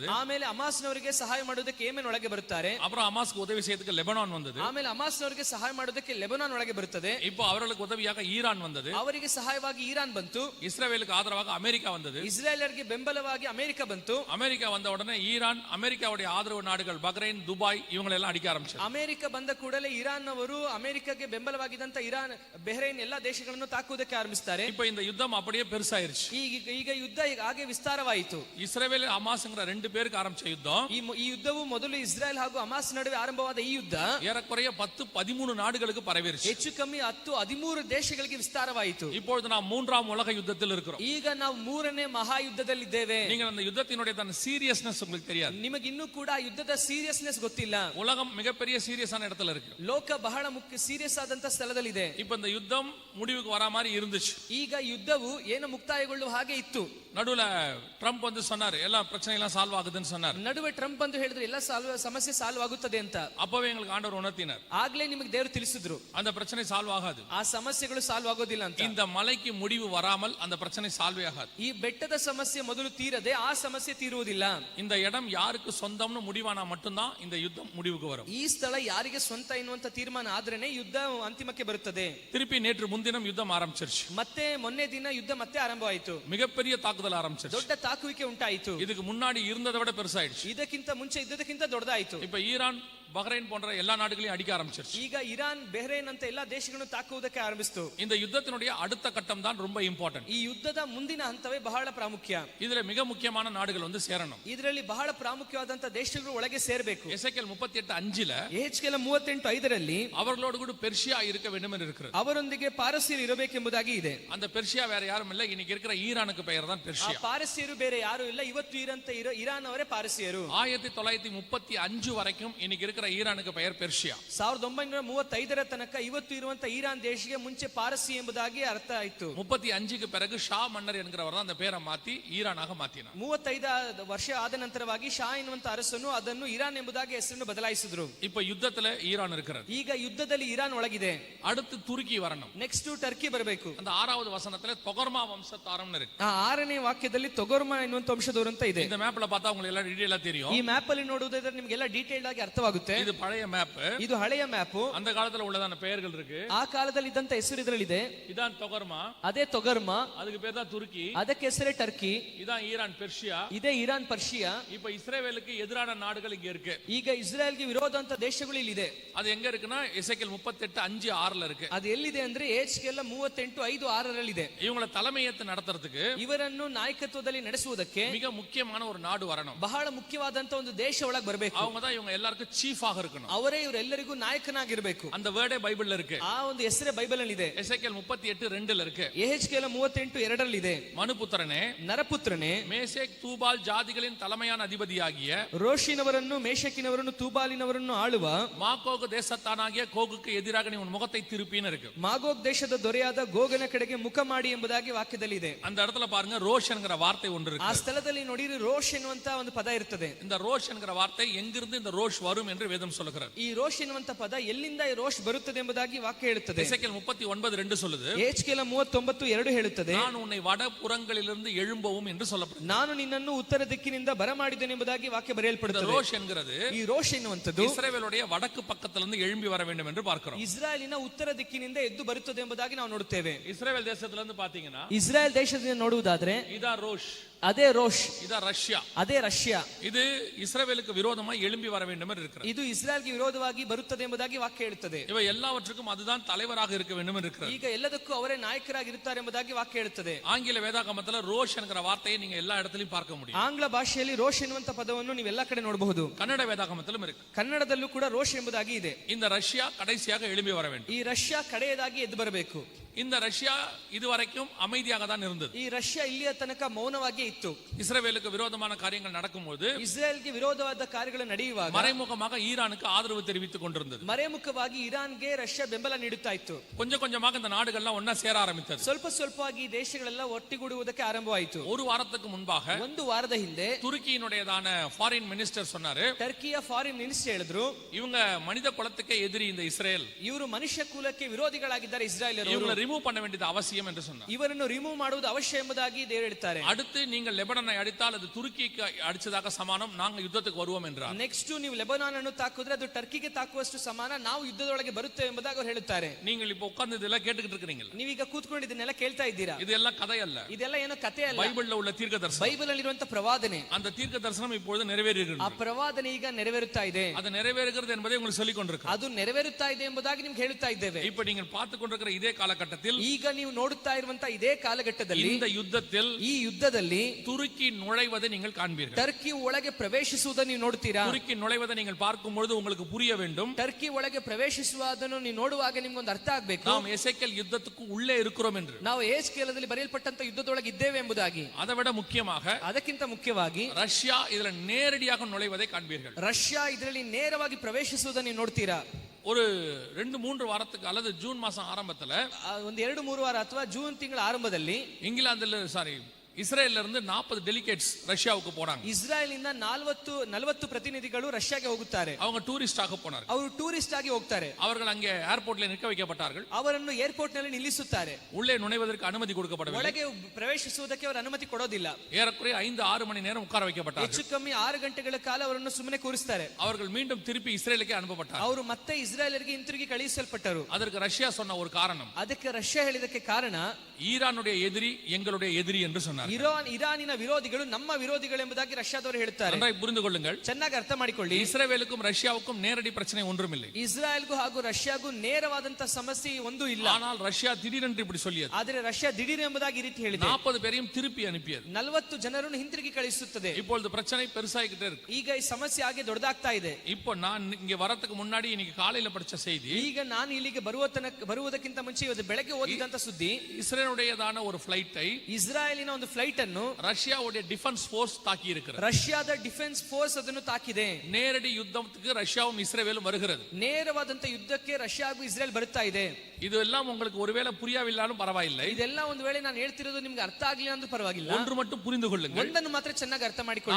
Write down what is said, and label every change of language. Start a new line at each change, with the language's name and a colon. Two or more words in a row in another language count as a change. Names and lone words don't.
Kannada: ಆಮೇಲೆ ಹಮಾಸ್ನವರಿಗೆ ಸಹಾಯ ಮಾಡೋದಕ್ಕೆ ಯೆಮೆನ್ ಒಳಗೆ ಬರುತ್ತಾರೆ.
Tamil: அப்புறம் ஹமாஸ்க்கு உதவி செய்யறதுக்கு லெபனான் வந்தது.
Kannada: ಆಮೇಲೆ ಹಮಾಸ್ನವರಿಗೆ ಸಹಾಯ ಮಾಡೋದಕ್ಕೆ ಲೆಬನಾನ್ ಒಳಗೆ ಬರುತ್ತದೆ.
Tamil: இப்போ அவர்களுக்கு உதவியாக ஈரான் வந்தது.
Kannada: ಅವರಿಗೆ ಸಹಾಯವಾಗಿ ಇರಾನ್ ಬಂತು.
Tamil: இஸ்ரவேலுக்கு ஆதரவாக அமெரிக்கா வந்தது.
Kannada: ಇಸ್ರೇಲರಿಗೆ ಬೆಂಬಲವಾಗಿ ಅಮೆರಿಕ ಬಂತು.
Tamil: அமெரிக்கா வந்த உடனே ஈரான் அமெரிக்காவுடைய ஆதரவு நாடுகள் பஹ்ரைன், துபாய் இவங்களை எல்லாம் அடிக்க ஆரம்பிச்சாங்க.
Kannada: ಅಮೆರಿಕ ಬಂದ ಕೂಡಲೇ ಇರಾನ್ ಅವರು ಅಮೆರಿಕಗೆ ಬೆಂಬಲವಾಗಿದ್ದಂತ ಇರಾನ್, ಬೆಹ್ರೈನ್ ಎಲ್ಲಾ ದೇಶಗಳನ್ನು ತಾಕುವುದಕ್ಕೆ ಆರಂಭಿಸುತ್ತಾರೆ.
Tamil: இப்போ இந்த யுத்தம் அப்படியே பெருசாயிருச்சு.
Kannada: ಈಗ ಯುದ್ಧ ಹಾಗೆ ವಿಸ್ತಾರವಾಯಿತು.
Tamil: இஸ்ரவேல் ஹமாஸ்ங்கற ரெண்டு பேருக்கு ஆரம்பிச்ச யுத்தம்
Kannada: ಈ ಯುದ್ಧವು ಮೊದಲು ಇಸ್ರೇಲ್ ಹಾಗೂ ಹಮಾಸ್ ನಡುವೆ ಆರಂಭವಾದ ಈ ಯುದ್ಧ
Tamil: ஏறக்குறைய 10-13 நாடுகளுக்கு பரவிருச்சு.
Kannada: ಹೆಚ್ಚು ಕಮ್ಮಿ 10-13 ದೇಶಗಳಿಗೆ ವಿಸ್ತಾರವಾಯಿತು.
Tamil: இப்பொழுது நாம் 3ஆம் உலக யுத்தத்தில் இருக்கிறோம்.
Kannada: ಈಗ ನಾವು 3ನೇ ಮಹಾಯುದ್ಧದಲ್ಲಿದ್ದೇವೆ.
Tamil: நீங்க அந்த யுத்தத்தினுடைய தன் சீரியஸ்னஸ் உங்களுக்கு தெரியாது.
Kannada: ನಿಮಗೆ ಇನ್ನೂ ಕೂಡ ಆ ಯುದ್ಧದ ಸೀರಿಯಸ್ನೆಸ್ ಗೊತ್ತಿಲ್ಲ.
Tamil: உலகம் மிகப்பெரிய சீரியஸான இடத்துல இருக்கு.
Kannada: ಲೋಕ ಬಹಳ ಮುಖ್ಯ ಸೀರಿಯಸ್ ಆದಂತ ಸ್ಥಳದಲ್ಲಿದೆ.
Tamil: இப்போ இந்த யுத்தம் முடிவுக்கு வரா மாதிரி இருந்துச்சு.
Kannada: ಈಗ ಯುದ್ಧವು ಏನು ಮುಕ್ತಾಯಗೊಳ್ಳುವ ಹಾಗೆ ಇತ್ತು.
Tamil: நடுவுல ட்ரம்ப் வந்து சொன்னார் எல்லா பிரச்சனையெல்லாம் சால்வ் ஆகுதுன்னு சொன்னார்.
Kannada: ನಡುವೆ ಟ್ರಂಪ್ ಅಂತ ಹೇಳಿದ್ರು ಎಲ್ಲ ಸಮಸ್ಯೆ ಸಾಲ್ವ್ ಆಗುತ್ತದೆ ಅಂತ.
Tamil: அப்பவே எங்களுக்கு ஆண்டவர் உணர்த்தினார்.
Kannada: ಆಗ್ಲೇ ನಿಮಗೆ ದೇವರು ತಿಳಿಸಿದ್ರು
Tamil: அந்த பிரச்சனை சால்வ் ஆகாது.
Kannada: ಆ ಸಮಸ್ಯೆಗಳು ಸಾಲ್ವ್ ಆಗೋದಿಲ್ಲ ಅಂತ.
Tamil: இந்த மலைக்கு முடிவு வராமல் அந்த பிரச்சனை சால்வ் ஆகாது.
Kannada: ಈ ಬೆಟ್ಟದ ಸಮಸ್ಯೆ ಮೊದಲು ತೀರದೆ ಆ ಸಮಸ್ಯೆ ತೀರುವುದಿಲ್ಲ.
Tamil: இந்த இடம் யாருக்கு சொந்தம்னு முடிவானா மட்டும்தான் இந்த யுத்தம் முடிவுக்கு வரும்.
Kannada: ಈ ಸ್ಥಳ ಯಾರಿಗೆ ಸ್ವಂತ ಎನ್ನುವಂತ ತೀರ್ಮಾನ ಆದ್ರೇನೆ ಯುದ್ಧ ಅಂತಿಮಕ್ಕೆ ಬರುತ್ತದೆ.
Tamil: திருப்பி நேற்று முன்தினம் யுத்தம் ஆரம்பிச்சிருச்சு.
Kannada: ಮತ್ತೆ ಮೊನ್ನೆ ದಿನ ಯುದ್ಧ ಮತ್ತೆ ಆರಂಭವಾಯಿತು.
Tamil: மிகப்பெரிய தாக்குதல் ஆரம்பிச்சிருச்சு.
Kannada: ದೊಡ್ಡ ತಾಕುವಿಕೆ ಉಂಟಾಯಿತು.
Tamil: இதுக்கு முன்னாடி இருந்ததை விட பெருசாயிடுச்சு.
Kannada: ಇದಕ್ಕಿಂತ ಮುಂಚೆ ಇದ್ದದಕ್ಕಿಂತ ದೊಡ್ಡದಾಯಿತು.
Tamil: இப்ப ஈரான், பஹ்ரைன் போன்ற எல்லா நாடுகளையும் அடிக்க ஆரம்பிச்சிருச்சு.
Kannada: ಈಗ ಇರಾನ್, ಬೆಹ್ರೈನ್ ಅಂತ ಎಲ್ಲಾ ದೇಶಗಳನ್ನು ತಾಕುವುದಕ್ಕೆ ಆರಂಭಿಸಿತು.
Tamil: இந்த யுத்தத்தினுடைய அடுத்த கட்டம் தான் ரொம்ப இம்பார்ட்டன்ட்.
Kannada: ಈ ಯುದ್ಧದ ಮುಂದಿನ ಹಂತವೇ ಬಹಳ ಪ್ರಾಮುಖ್ಯ.
Tamil: இதுல மிக முக்கியமான நாடுகள் வந்து சேரணும்.
Kannada: ಇದರಲ್ಲಿ ಬಹಳ ಪ್ರಾಮುಖ್ಯವಾದಂತ ದೇಶಗಳು ಒಳಗೆ ಸೇರಬೇಕು.
Tamil: எசேக்கியேல் 38:5
Kannada: ಯೆಹೆಜ್ಕೇಲ 38:5
Tamil: அவர்களோடு கூட பெர்ஷியா இருக்க வேண்டும் என்று இருக்கிறது.
Kannada: ಅವರೊಂದಿಗೆ ಪಾರಸಿಯರು ಇರಬೇಕೆಂಬುದಾಗಿ ಇದೆ.
Tamil: அந்த பெர்ஷியா வேற யாரும் இல்ல, இன்னைக்கு இருக்கிற ஈரானுக்கு பெயர் தான்
Kannada: ಆ
Tamil: பெர்ஷியா.
Kannada: ಪಾರಸಿಯರು ಬೇರೆ ಯಾರು ಇಲ್ಲ, ಇವತ್ತು ಇರಾನ್ ಅವರೇ ಪಾರಸಿಯರು.
Tamil: 1935 வரைக்கும் இன்னைக்கு இருக்கிற ஈரானுக்கு பெயர் பெர்ஷியா.
Kannada: 1935 ತನಕ ಇವತ್ತು ಇರುವಂತ ಇರಾನ್ ದೇಶಕ್ಕೆ ಮುಂಚೆ ಪಾರಸಿ ಎಂಬುದಾಗಿ ಅರ್ಥ ಆಯಿತು.
Tamil: 35க்கு பிறகு ஷா மன்னர் என்கிறவர் தான் அந்த பேரை மாத்தி ஈரானாக மாத்தினார்.
Kannada: 35 ವರ್ಷ ಆದ ನಂತರವಾಗಿ ಶಾ ಎನ್ನುವಂತ ಅರಸನು ಅದನ್ನು ಇರಾನ್ ಎಂಬುದಾಗಿ ಹೆಸರನ್ನು ಬದಲಾಯಿಸಿದ್ರು.
Tamil: இப்ப யுத்தத்துல ஈரான் இருக்கிறது.
Kannada: ಈಗ ಯುದ್ಧದಲ್ಲಿ ಇರಾನ್ ಒಳಗಿದೆ.
Tamil: அடுத்து துருக்கி வரணும்.
Kannada: ನೆಕ್ಸ್ಟ್ ಟರ್ಕಿ ಬರಬೇಕು.
Tamil: அந்த 6வது வசனத்துல தொகர்மா வம்சத்தாரம்னு இருக்கு.
Kannada: ಆ 6ನೇ ವಾಕ್ಯದಲ್ಲಿ ತೊಗರ್ಮಾ ಎನ್ನುವಂತ ವಂಶದವರು ಅಂತ ಇದೆ.
Tamil: இந்த மேப்ல பார்த்தா உங்களுக்கு எல்லாம் டீடைலா தெரியும்.
Kannada: ಈ ಮ್ಯಾಪ್ ಅಲ್ಲಿ ನೋಡುವುದಾದ್ರೆ ನಿಮಗೆಲ್ಲ ಡೀಟೇಲ್ ಆಗಿ ಅರ್ಥವಾಗುತ್ತೆ.
Tamil: இது பழைய மேப்.
Kannada: ಇದು ಹಳೆಯ ಮ್ಯಾಪ್.
Tamil: அந்த காலத்துல உள்ளதான பெயர்கள் இருக்கு.
Kannada: ಆ ಕಾಲದಲ್ಲಿ ಇದ್ದಂತ ಹೆಸರು ಇದರಲ್ಲಿದೆ.
Tamil: இதான் தொகர்மா.
Kannada: ಅದೇ ತೊಗರ್ಮಾ.
Tamil: அதுக்கு பேர் தான் துருக்கி.
Kannada: ಅದಕ್ಕೆ ಹೆಸರೇ ಟರ್ಕಿ.
Tamil: இதான் ஈரான், பெர்ஷியா.
Kannada: ಇದೇ ಇರಾನ್, ಪರ್ಷಿಯಾ.
Tamil: இப்ப இஸ்ரேலுக்கு எதிரான நாடுகள் இங்க இருக்கு.
Kannada: ಈಗ ಇಸ್ರೇಲ್ಗೆ ವಿರೋಧ ಅಂತ ದೇಶಗಳು ಇಲ್ಲಿದೆ.
Tamil: அது எங்க இருக்குன்னா எசேக்கியேல் 38:5-6ல இருக்கு.
Kannada: ಅದು ಎಲ್ಲಿದೆ ಅಂದ್ರೆ ಯೆಹೆಜ್ಕೇಲ 38:5-6
Tamil: இவங்களை தலைமையேற்று நடத்துறதுக்கு,
Kannada: ಇವರನ್ನು ನಾಯಕತ್ವದಲ್ಲಿ ನಡೆಸುವುದಕ್ಕೆ
Tamil: மிக முக்கியமான ஒரு நாடு வரணும்.
Kannada: ಬಹಳ ಮುಖ್ಯವಾದಂತ ಒಂದು ದೇಶ ಒಳಗೆ ಬರಬೇಕು.
Tamil: அவங்க தான் இவங்க எல்லாருக்கும் சீஃப் ஆக இருக்கணும்.
Kannada: ಅವರೇ ಇವರೆಲ್ಲರಿಗೂ ನಾಯಕನಾಗಿರಬೇಕು.
Tamil: அந்த வேர்டே பைபிள்ல இருக்கு.
Kannada: ಆ ಒಂದು ಹೆಸರೇ ಬೈಬಲ್ ಅಲ್ಲಿ ಇದೆ.
Tamil: எசேக்கியேல் 38:2ல இருக்கு.
Kannada: ಯೆಹೆಜ್ಕೇಲ 38:2 ಇದೆ.
Tamil: மனுபுத்திரனே,
Kannada: ನರಪುತ್ರನೇ,
Tamil: மேசேக் தூபால் ஜாதிகளின் தலைமையான அதிபதியாகிய
Kannada: ರೋಷಿನವರನ್ನು, ಮೇಷಕಿನವರನ್ನು, ತೂಬಾಲಿನವರನ್ನು ಆಳುವ
Tamil: மாகோகு தேசத்தானாகிய கோகுக்கு எதிராக நீ உன் முகத்தை திருப்பின்னு இருக்கு.
Kannada: ಮಾಗೋಗ್ ದೇಶದ ದೊರೆಯಾದ ಗೋಗನ ಕಡೆಗೆ ಮುಖ ಮಾಡಿ ಎಂಬುದಾಗಿ ವಾಕ್ಯದಲ್ಲಿ ಇದೆ.
Tamil: அந்த இடத்துல பாருங்க, ரோஷ் என்கிற வார்த்தை ஒன்று
Kannada: ಆ
Tamil: இருக்கு.
Kannada: ಸ್ಥಳದಲ್ಲಿ ನೋಡಿರಿ ರೋಷ್ ಎನ್ನುವಂತ ಒಂದು ಪದ ಇರ್ತದೆ.
Tamil: இந்த ரோஷ் என்கிற வார்த்தை எங்கிருந்து இந்த ரோஷ் வரும் என்று வேதம் சொல்லுகிறது.
Kannada: ಈ ರೋಷ್ ಎನ್ನುವಂತ ಪದ ಎಲ್ಲಿಂದ ಈ ರೋಷ್ ಬರುತ್ತದೆ ಎಂಬುದಾಗಿ ವಾಕ್ಯ ಹೇಳುತ್ತದೆ.
Tamil: எசேக்கியேல் 39:2 சொல்லுது,
Kannada: ಯೆಹೆಜ್ಕೇಲ 39:2 ಹೇಳುತ್ತದೆ,
Tamil: நான் உன்னை வடபுறங்களிலிருந்து எழும்பவும் என்று சொல்லப்படுகிறது.
Kannada: ನಾನು ನಿನ್ನನ್ನು ಉತ್ತರ ದಿಕ್ಕಿನಿಂದ ಬರಮಾಡಿದ್ದೇನೆ ಎಂಬುದಾಗಿ ವಾಕ್ಯ
Tamil: இந்த
Kannada: ಬರೆಯಲ್ಪಡುತ್ತದೆ.
Tamil: ரோஷ் என்கிறது
Kannada: ಈ ರೋಷ್ ಎನ್ನುವಂತದ್ದು
Tamil: இஸ்ரவேலுடைய வடக்கு பக்கத்திலிருந்து எழும்பி வர வேண்டும் என்று பார்க்கிறோம்.
Kannada: ಇಸ್ರಾಯೇಲಿನ ಉತ್ತರ ದಿಕ್ಕಿನಿಂದ ಎದ್ದು ಬರುತ್ತದೆ ಎಂಬುದಾಗಿ ನಾವು ನೋಡುತ್ತೇವೆ.
Tamil: இஸ்ரவேல் தேசத்திலிருந்து பாத்தீங்கன்னா
Kannada: ಇಸ್ರಾಯೇಲ್ ದೇಶದಿಂದ ನೋಡುವುದಾದ್ರೆ
Tamil: இதா ரோஷ்.
Kannada: ಅದೇ ರೋಷ್,
Tamil: இதான் ரஷ்யா.
Kannada: ಅದೇ ರಷ್ಯಾ.
Tamil: இது இஸ்ரவேலுக்கு விரோதமாய் எழும்பி வர வேண்டும் என்று இருக்கிறது.
Kannada: ಇದು ಇಸ್ರಾಯೇಲ್ಗೆ ವಿರೋಧವಾಗಿ ಬರುತ್ತದೆ ಎಂಬುದಾಗಿ ವಾಕ್ಯ ಹೇಳುತ್ತದೆ.
Tamil: இவை எல்லாவற்றுக்கும் அதுதான் தலைவராக இருக்க வேண்டும் என்று இருக்கிறது.
Kannada: ಈಗ ಎಲ್ಲದಕ್ಕೂ ಅವರೇ ನಾಯಕರಾಗಿರುತ್ತಾರೆ ಎಂಬುದಾಗಿ ವಾಕ್ಯ ಹೇಳುತ್ತದೆ.
Tamil: ஆங்கில வேதாகமத்துல ரோஷ் என்கிற வார்த்தையை நீங்க எல்லா இடத்திலும் பார்க்க முடியும்.
Kannada: ಆಂಗ್ಲ ಭಾಷೆಯಲ್ಲಿ ರೋಷ್ ಎನ್ನುವಂತ ಪದವನ್ನು ನೀವು ಎಲ್ಲಾ ಕಡೆ ನೋಡಬಹುದು.
Tamil: கன்னட வேதாகமத்திலும் இருக்கு.
Kannada: ಕನ್ನಡದಲ್ಲೂ ಕೂಡ ರೋಷ್ ಎಂಬುದಾಗಿ ಇದೆ.
Tamil: இந்த ரஷ்யா கடைசியாக எழும்பி வர வேண்டும்.
Kannada: ಈ ರಷ್ಯಾ ಕಡೆಯದಾಗಿ ಎದ್ದು ಬರಬೇಕು.
Tamil: இந்த ரஷ்யா இதுவரைக்கும் அமைதியாக தான் இருந்தது.
Kannada: ಈ ರಷ್ಯಾ ಇಲ್ಲಿಯ ತನಕ ಮೌನವಾಗಿ ಇತ್ತು.
Tamil: இஸ்ரவேலுக்கு விரோதமான காரியங்கள் நடக்கும்போது
Kannada: ಇಸ್ರೇಲ್ಗೆ ವಿರೋಧವಾದ ಕಾರ್ಯಗಳು ನಡೆಯುವಾಗ
Tamil: மறைமுகமாக ஈரானுக்கு ஆதரவு தெரிவித்துக் கொண்டிருந்தது.
Kannada: ಮರೆಮುಖವಾಗಿ ಇರಾನ್ಗೆ ರಷ್ಯಾ ಬೆಂಬಲ ನೀಡುತ್ತಾ ಇತ್ತು.
Tamil: கொஞ்சம் கொஞ்சமாக இந்த நாடுகள்லாம் ஒன்னா சேர ஆரம்பித்தது.
Kannada: ಸ್ವಲ್ಪ ಸ್ವಲ್ಪವಾಗಿ ಈ ದೇಶಗಳೆಲ್ಲ ಒಟ್ಟಿಗೂಡುವುದಕ್ಕೆ ಆರಂಭವಾಯಿತು.
Tamil: ஒரு வாரத்துக்கு முன்பாக
Kannada: ಒಂದು ವಾರದ ಹಿಂದೆ
Tamil: துருக்கியினுடையதான
English: foreign minister
Tamil: சொன்னாரு,
Kannada: ಟರ್ಕಿಯ
English: foreign minister
Kannada: ಹೇಳಿದ್ರು,
Tamil: இவங்க மனித குலத்துக்கே எதிரி இந்த இஸ்ரேல்,
Kannada: ಇವರು ಮನುಷ್ಯ ಕುಲಕ್ಕೆ ವಿರೋಧಿಗಳಾಗಿದ್ದಾರೆ ಇಸ್ರಾಯೇಲರು,
Tamil: இவங்களை ரிமூவ் பண்ண வேண்டியது அவசியம் என்று சொன்னார்.
Kannada: ಇವರನ್ನು ರಿಮೂವ್ ಮಾಡುವುದು ಅವಶ್ಯ ಎಂಬುದಾಗಿ ದೇವರು ಹೇಳ್ತಾರೆ.
Tamil: அடுத்து நீங்கள் லெபனானை அடித்தால் அது துருக்கிக்கு அடிச்சதாக சமானம், நாங்கள் யுத்தத்துக்கு வருவோம் என்றார்.
Kannada: ನೆಕ್ಸ್ಟ್ ನೀವು ಲೆಬನಾನ್ ಅನ್ನು ತಾಕಿದ್ರೆ ಅದು ಟರ್ಕಿಗೆ ತಾಕುವಷ್ಟು ಸಮಾನ, ನಾವು ಯುದ್ಧದೊಳಗೆ ಬರುತ್ತೇವೆ ಎಂಬುದಾಗಿ ಅವರು ಹೇಳುತ್ತಾರೆ.
Tamil: நீங்கள் இப்ப உட்கார்ந்து இதெல்லாம் கேட்டுக்கிட்டு இருக்கிறீங்களா?
Kannada: ನೀವೀಗ ಕೂತ್ಕೊಂಡು ಇದನ್ನೆಲ್ಲ ಕೇಳ್ತಾ ಇದ್ದೀರಾ?
Tamil: இதெல்லாம் கதை அல்ல,
Kannada: ಇದೆಲ್ಲ ಏನೋ ಕಥೆ ಅಲ್ಲ,
Tamil: பைபிள்ல உள்ள தீர்க்க தரிசனம்.
Kannada: ಬೈಬಲ್ ಅಲ್ಲಿರುವಂತ ಪ್ರವಾದನೆ.
Tamil: அந்த தீர்க்க தரிசனம் இப்பொழுது நிறைவேறுகிறது.
Kannada: ಆ ಪ್ರವಾದನೆ ಈಗ ನೆರವೇರುತ್ತಾ ಇದೆ.
Tamil: அது நிறைவேறுகிறது என்பதை உங்களுக்கு சொல்லிக் கொண்டிருக்கிறேன்.
Kannada: ಅದು ನೆರವೇರುತ್ತಾ ಇದೆ ಎಂಬುದಾಗಿ ನಿಮ್ಗೆ ಹೇಳುತ್ತಾ ಇದ್ದೇವೆ.
Tamil: இப்ப நீங்கள் பார்த்து கொண்டிருக்கிற இதே காலகட்டத்தில்,
Kannada: ಈಗ ನೀವು ನೋಡುತ್ತಾ ಇರುವಂತ ಇದೇ ಕಾಲಘಟ್ಟದಲ್ಲಿ,
Tamil: இந்த யுத்தத்தில்
Kannada: ಈ ಯುದ್ಧದಲ್ಲಿ
Tamil: துருக்கி நுழைவதை நீங்கள் காண்பீர்கள்.
Kannada: ಟರ್ಕಿ ಒಳಗೆ ಪ್ರವೇಶಿಸುವುದನ್ನು ನೀವು ನೋಡ್ತೀರಾ?
Tamil: துருக்கி நுழைவதை நீங்கள் பார்க்கும் பொழுது உங்களுக்கு புரிய வேண்டும்,
Kannada: ಟರ್ಕಿ ಒಳಗೆ ಪ್ರವೇಶಿಸುವುದನ್ನು ನೀವು ನೋಡುವಾಗ ನಿಮ್ಗೊಂದು ಅರ್ಥ ಆಗ್ಬೇಕು,
Tamil: நாம் எசேக்கியேல் யுத்தத்துக்கு உள்ளே இருக்கிறோம் என்று.
Kannada: ನಾವು ಏಜ್ಕೇಲದಲ್ಲಿ ಬರೆಯಲ್ಪಟ್ಟಂತ ಯುದ್ಧದೊಳಗೆ ಇದ್ದೇವೆ ಎಂಬುದಾಗಿ.
Tamil: அதை விட முக்கியமாக
Kannada: ಅದಕ್ಕಿಂತ ಮುಖ್ಯವಾಗಿ
Tamil: ரஷ்யா இதுல நேரடியாக நுழைவதை காண்பீர்கள்.
Kannada: ರಷ್ಯಾ ಇದರಲ್ಲಿ ನೇರವಾಗಿ ಪ್ರವೇಶಿಸುವುದನ್ನು ನೀವು ನೋಡ್ತೀರಾ.
Tamil: ஒரு 2-3 வாரத்துக்கு அல்லது ஜூன் மாசம் ஆரம்பத்துல
Kannada: ಒಂದು 2-3 ವಾರ ಅಥವಾ ಜೂನ್ ತಿಂಗಳ ಆರಂಭದಲ್ಲಿ
Tamil: இஸ்ரேல்ல இருந்து 40 டெலிகேட்ஸ் ரஷ்யாவுக்கு போறாங்க.
Kannada: ಇಸ್ರಾಯೇಲ್ ಇಂದ 40 ಪ್ರತಿನಿಧಿಗಳು ರಷ್ಯಾಗೆ ಹೋಗುತ್ತಾರೆ.
Tamil: அவங்க டூரிஸ்ட் ஆக போனார்கள்.
Kannada: ಅವರು ಟೂರಿಸ್ಟ್ ಆಗಿ ಹೋಗ್ತಾರೆ.
Tamil: அவர்கள் அங்கே ஏர்போர்ட்ல நிற்க வைக்கப்பட்டார்கள்.
Kannada: ಅವರನ್ನು ಏರ್ಪೋರ್ಟ್ ನಲ್ಲಿ ನಿಲ್ಲಿಸುತ್ತಾರೆ.
Tamil: உள்ளே நுழைவதற்கு அனுமதி கொடுக்கப்படவில்லை.
Kannada: ಒಳಗೆ ಪ್ರವೇಶಿಸುವುದಕ್ಕೆ ಅವರು ಅನುಮತಿ ಕೊಡೋದಿಲ್ಲ.
Tamil: ஏறக்குறைய 5-6 மணி நேரம் உட்கார வைக்கப்பட்டார்கள்.
Kannada: ಹೆಚ್ಚು ಕಮ್ಮಿ 6 ಗಂಟೆಗಳ ಕಾಲ ಅವರನ್ನು ಸುಮ್ಮನೆ ಕೂರಿಸ್ತಾರೆ.
Tamil: அவர்கள் மீண்டும் திருப்பி இஸ்ரேலுக்கு அனுப்பப்பட்டார்கள்.
Kannada: ಅವರು ಮತ್ತೆ ಇಸ್ರಾಯೇಲರಿಗೆ ಹಿಂತಿರುಗಿ ಕಳುಹಿಸಲ್ಪಟ್ಟರು.
Tamil: அதற்கு ரஷ்யா சொன்ன ஒரு காரணம்,
Kannada: ಅದಕ್ಕೆ ರಷ್ಯಾ ಹೇಳಿದಕ್ಕೆ ಕಾರಣ,
Tamil: ஈரானுடைய எதிரி எங்களுடைய எதிரி என்று சொன்னார்.
Kannada: ಇರಾನಿನ ವಿರೋಧಿಗಳು ನಮ್ಮ ವಿರೋಧಿಗಳು ಎಂಬುದಾಗಿ ರಷ್ಯಾದವರು ಹೇಳ್ತಾರೆ.
Tamil: நன்றாய் புரிந்து கொள்ளுங்கள்,
Kannada: ಚೆನ್ನಾಗಿ ಅರ್ಥ ಮಾಡಿಕೊಳ್ಳಿ.
Tamil: இஸ்ரேலுக்கும் ரஷ்யாவுக்கும் நேரடி பிரச்சனை ஒன்றுமில்லை.
Kannada: ಇಸ್ರಾಯೇಲ್ಗೂ ಹಾಗೂ ರಷ್ಯಾಗೂ ನೇರವಾದಂತ ಸಮಸ್ಯೆ ಒಂದು ಇಲ್ಲ.
Tamil: ஆனால் ரஷ்யா திடீரென்று இப்படி சொல்லியது.
Kannada: ಆದರೆ ರಷ್ಯಾ ದಿಢೀರ್ ಎಂಬುದಾಗಿ ಈ ರೀತಿ ಹೇಳಿದೆ.
Tamil: 40 பேரையும் திருப்பி அனுப்பியது.
Kannada: 40 ಜನರನ್ನು ಹಿಂತಿರುಗಿ ಕಳಿಸುತ್ತದೆ.
Tamil: இப்பொழுது பிரச்சனை பெருசாகிட்டே இருக்கு.
Kannada: ಈಗ ಈ ಸಮಸ್ಯೆ ಹಾಗೆ ದೊಡ್ಡದಾಗ್ತಾ ಇದೆ.
Tamil: இப்போ நான் இங்க வரதுக்கு முன்னாடி இன்னைக்கு காலையில படிச்ச செய்தி,
Kannada: ಈಗ ನಾನು ಇಲ್ಲಿಗೆ ಬರುವುದಕ್ಕಿಂತ ಮುಂಚೆ ಇವತ್ತು ಬೆಳಗ್ಗೆ ಓದಿದಂತ ಸುದ್ದಿ,
Tamil: இஸ்ரேலுடையதான ஒரு ಫ್ಲೈಟை,
Kannada: ಇಸ್ರಾಯೇಲಿನ ಒಂದು ಫ್ಲೈಟ್ ಅನ್ನು
Tamil: ரஷ்யாவுடைய
English: defense force
Tamil: தாக்கி இருக்கிறது.
Kannada: ರಷ್ಯಾದ
English: defense force
Kannada: ಅದನ್ನು ತಾಕಿದೆ.
Tamil: நேரடி யுத்தத்துக்கு ரஷ்யாவும் இஸ்ரேலும் வருகிறது.
Kannada: ನೇರವಾದಂತ ಯುದ್ಧಕ್ಕೆ ರಷ್ಯಾ ಹಾಗೂ ಇಸ್ರೇಲ್ ಬರುತ್ತಾ ಇದೆ.
Tamil: இதெல்லாம் உங்களுக்கு ஒருவேளை புரியவில்லைனாலும் பரவாயில்லை.
Kannada: ಇದೆಲ್ಲ ಒಂದು ವೇಳೆ ನಾನು ಹೇಳ್ತಿರೋದು ನಿಮ್ಗೆ ಅರ್ಥ ಆಗ್ಲಿಲ್ಲ ಅಂದ್ರೂ ಪರವಾಗಿಲ್ಲ.
Tamil: ஒன்று மட்டும் புரிந்து கொள்ளுங்கள்,
Kannada: ಒಂದನ್ನು ಮಾತ್ರ ಚೆನ್ನಾಗಿ ಅರ್ಥ ಮಾಡಿಕೊಳ್ಳಿ.